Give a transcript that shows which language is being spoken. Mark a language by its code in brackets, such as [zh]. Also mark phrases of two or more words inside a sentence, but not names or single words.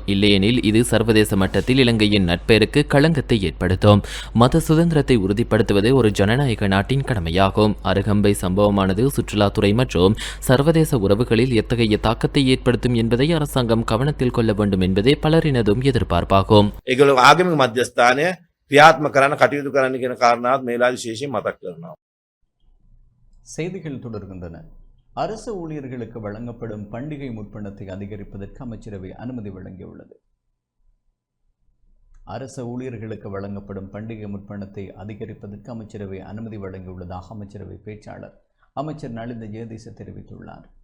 [ta] இல்லையெனில் இது சர்வதேச மட்டத்தில் இலங்கையின் நட்பெயருக்கு களங்கத்தை ஏற்படுத்தும். மத சுதந்திரத்தை உறுதிப்படுத்துவது ஒரு ஜனநாயக நாட்டின் கடமையாகும். அருகம்பை சம்பவமானது சுற்றுலாத்துறை மற்றும் சர்வதேச உறவுகளில் எத்தகைய தாக்கத்தை ஏற்படுத்தும் என்பதை அரசாங்கம் கவனத்தில் கொள்ள வேண்டும் என்பதே பலரினதும் எதிர்பார்ப்பாகும். [si] ආගමික මධ්‍යස්ථානය ක්‍රියාත්මක කරන්න කටයුතු කරන්න කියන කාරණාවත් මේලා විශේෂයෙන් මතක් කරනවා. [ta] செய்திகள் தொடர்கின்றன. அரசு ஊழியர்களுக்கு வழங்கப்படும் பண்டிகை முற்பணத்தை அதிகரிப்பதற்கு அமைச்சரவை அனுமதி வழங்கியுள்ளது. அரசு ஊழியர்களுக்கு வழங்கப்படும் பண்டிகை முற்பணத்தை அதிகரிப்பதற்கு அமைச்சரவை அனுமதி வழங்கியுள்ளதாக அமைச்சரவை பேச்சாளர் அமைச்சர் நலிந்த ஜெயதீச தெரிவித்துள்ளார்.